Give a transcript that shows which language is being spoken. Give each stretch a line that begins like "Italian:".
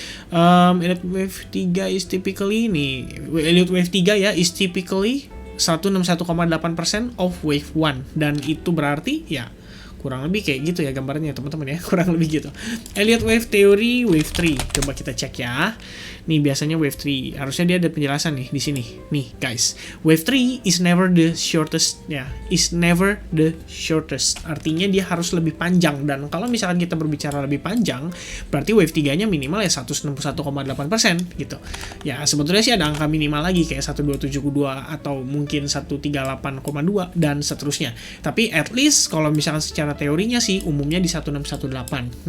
English: Elliott Wave 3 is typically nih, Elliott Wave 3 ya, is typically 161,8% of wave 1.
Indonesian: Dan itu berarti ya kurang lebih kayak gitu ya gambarnya teman-teman ya, kurang lebih gitu. Elliott Wave Theory Wave 3, coba kita cek ya. Nih biasanya wave 3, harusnya dia ada penjelasan nih di sini.
English: Nih guys, wave 3 is never the shortest ya, is never the shortest.
Indonesian: Artinya dia harus lebih panjang, dan kalau misalkan kita berbicara lebih panjang, berarti wave 3-nya minimal ya 161,8% gitu. Ya sebetulnya sih ada angka minimal lagi kayak 127,2 atau mungkin 138,2 dan seterusnya. Tapi
English: at least
Indonesian: kalau misalkan secara teorinya sih umumnya di 1618.